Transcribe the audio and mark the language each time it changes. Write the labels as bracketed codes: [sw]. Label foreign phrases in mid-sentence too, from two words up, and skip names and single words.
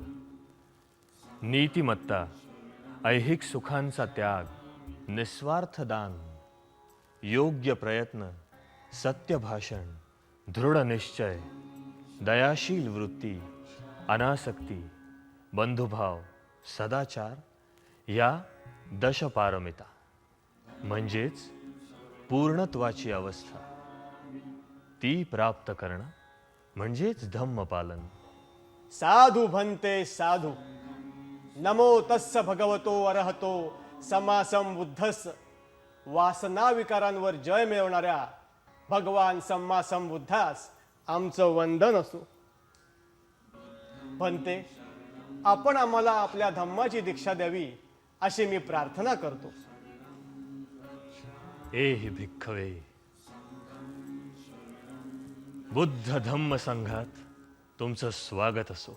[mr] नीतिमत्ता, ऐहिक सुखांचा त्याग, निस्वार्थ दान, योग्य प्रयत्न, सत्य भाषण, दृढ निश्चय, दयाशील वृत्ती, अनासक्ती, बंधुभाव, सदाचार या दशपारमिता म्हणजेच पूर्णत्वाची अवस्था. ती प्राप्त करणं म्हणजेच धम्मपालन. [pi] साधू भन्ते साधू. नमो तस्स भगवतो अरहतो सम्मा संबुद्धस्स. [mr] वासना विकारांवर जय मिळवणाऱ्या भगवान सम्मा संबुद्धास आमचं वंदन असो. भन्ते, आपण आम्हाला आपल्या धम्माची दीक्षा द्यावी अशी मी प्रार्थना करतो. [pi] एहि भिक्खवे, [mr] बुद्ध धम्म संघात तुमचं स्वागत असो.